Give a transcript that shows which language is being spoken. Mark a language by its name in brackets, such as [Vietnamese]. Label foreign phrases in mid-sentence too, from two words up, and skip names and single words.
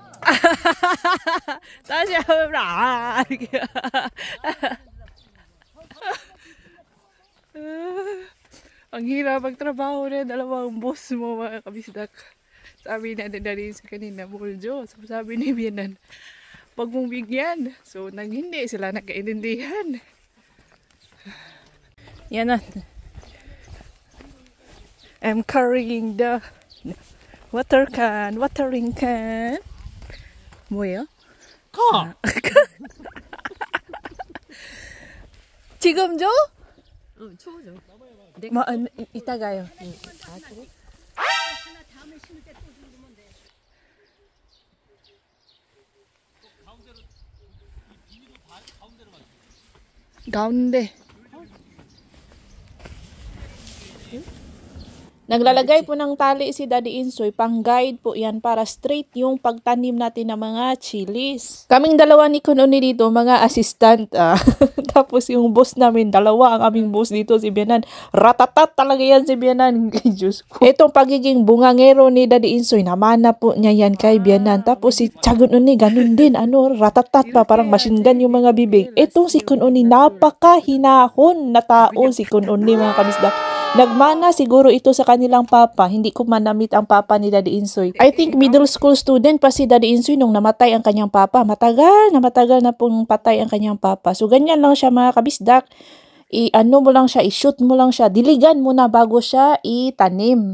[Korean] 다시 한번 이렇게. [Filipino] Ang hirap magtrabaho na dalawang boss mo mga kabisdak. Sabi na rin sa kanina, Muljo. Sabi ni Bianan, pag mong bigyan. So, nang hindi sila nagkaintindihan. Yan na. [English] I'm carrying the watering can. [Korean] 뭐예요? 가! 지금 줘? 응, 추워져. 이따가요. 가운데. [Filipino] Naglalagay po ng tali si Daddy Insoy, pang guide po yan para straight yung pagtanim natin ng mga chilies. Kaming dalawa ni Kununi dito, mga assistant. Tapos yung boss namin, dalawa ang aming boss dito, si Bianan. Ratatat talaga yan si Bianan. Diyos ko. Itong pagiging bungangero ni Daddy Insoy, namana po niya yan kay Bianan. Tapos si Kununi, ganun din. Ratatat pa, parang machine gun yung mga bibig. Itong si Kununi, napakahinahon na tao si Kununi, mga kabisdak. Nagmana siguro ito sa kanilang papa. Hindi ko manamit ang papa ni Daddy Insoy. [English] I think middle school student [Filipino] pa si Daddy Insoy nung namatay ang kanyang papa. Matagal na pong patay ang kanyang papa. So ganyan lang siya mga kabisdak. I-ano mo lang siya, i-shoot mo lang siya. Diligan mo na bago siya itanim.